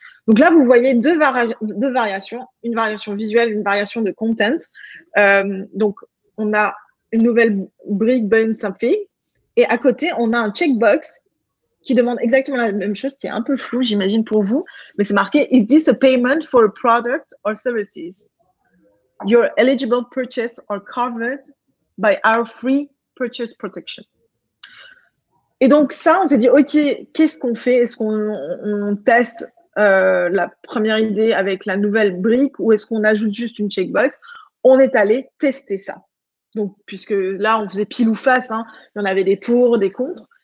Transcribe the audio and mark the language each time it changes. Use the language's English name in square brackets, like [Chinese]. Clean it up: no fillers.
[French] Donc là, vous voyez deux variations, une variation visuelle, une variation de content. Donc, on a une nouvelle brique Paying Something et à côté, on a un checkbox qui demande exactement la même chose, qui est un peu flou, j'imagine, pour vous, mais c'est marqué « [English] Is this a payment for a product or services ?» your eligible purchase are covered by our free purchase protection. [French] Et donc ça, on s'est dit, OK, qu'est-ce qu'on fait? Est-ce qu'on teste la première idée avec la nouvelle brique ou est-ce qu'on ajoute juste une checkbox? On est allé tester ça. Donc, puisque là, on faisait pile ou face, hein, il y en avait des pour, des contre.